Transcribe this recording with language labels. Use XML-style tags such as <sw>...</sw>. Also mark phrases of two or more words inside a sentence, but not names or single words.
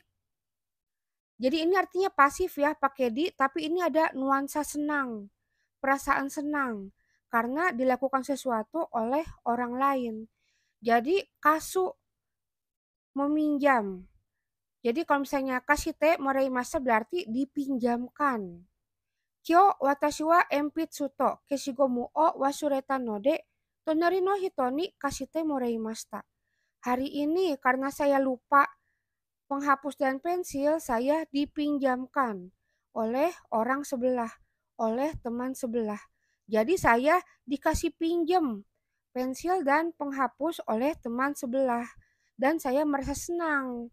<id>Jadi ini artinya pasif ya, pakai di, tapi ini ada nuansa senang, perasaan senang karena dilakukan sesuatu oleh orang lain. Jadi kasu, meminjam. Jadi kalau misalnya</id> <ja>貸してもらいました</ja> <id>berarti dipinjamkan.</id> <ja>今日私は鉛筆と消しゴムを忘れたので隣の人に貸してもらいました.</ja> <id>Hari ini karena saya lupa penghapus dan pensil saya dipinjamkan oleh orang sebelah, oleh teman sebelah. Jadi saya dikasih pinjam pensil dan penghapus oleh teman sebelah dan saya merasa senang.</id>